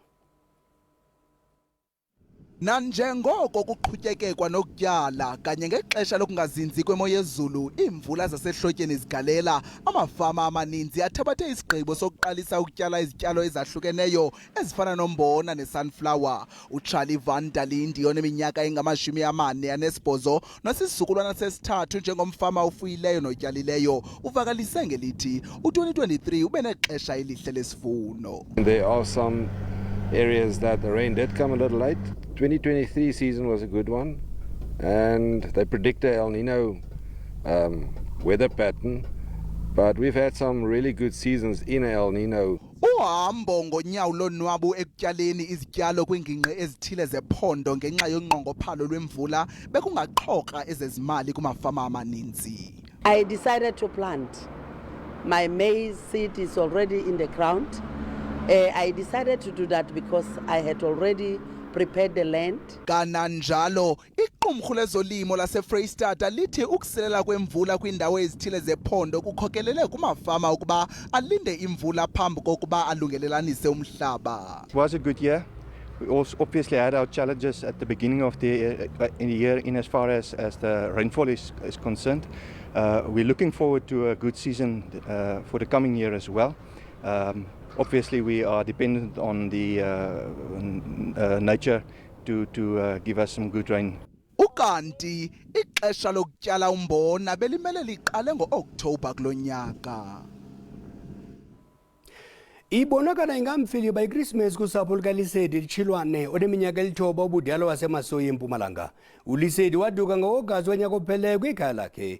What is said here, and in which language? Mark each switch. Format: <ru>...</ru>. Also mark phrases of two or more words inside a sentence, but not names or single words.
<xh>Nanjengoko kuqhutyekekwa nokutyala kanye ngexesha lokungazinzi kwemo yezulu, iimvula zasehlotyeni zigalela, amafama amaninzi athabathe isigqibo sokuqalisa ukutyala izityalo ezahlukeneyo ezifana nombona nesunflower. uCharlie Van der Linde oneminyaka engama-48 nosisizukulwana sesithathu njengomfama ofuyileyo notyalileyo uvakalise ngelithi u-2023 ube nexesha elihle lesivuno.</xh> <en>There are some areas that the rain did come a little late. 2023 season was a good one, and they predict a El Nino weather pattern, but we've had some really good seasons in El Nino.</en> <xh>Uhambo ngonyawo lonwabu ekutyaleni izityalo kwingingqi ezithile zephondo ngenxa yonqongophalo lwemvula bekungaxhoka ezezimali kumafama amaninzi.</xh> <en>I decided to plant. My maize seed is already in the ground. I decided to do that because I had already prepared the land.</en> <xh>Kananjalo iqumrhu lezolimo laseFreystata lithi ukuselela kwemvula kwindawo ezithile zephondo kukhokelele kumafama ukuba alinde imvula phambi kokuba alungelelanise umhlaba.</xh> <en>It was a good year. We also obviously had our challenges at the beginning of the year in as far as the rainfall is concerned. We're looking forward to a good season for the coming year as well. Obviously, we are dependent on the nature to give us some good rain.</en> <xh>Ukanti ixesha lokutyala umbona belimele liqale ngo-October kulonyaka. Ibonakala ingamfiliba iChristmas kusapho lukaLisedi Litshilwane oneminyaka 9 ubudala wasemasoyi eMpumalanga. uLisedi waduka ngo-Agasti wonyaka opheleyo kwikhaya lakhe.</xh>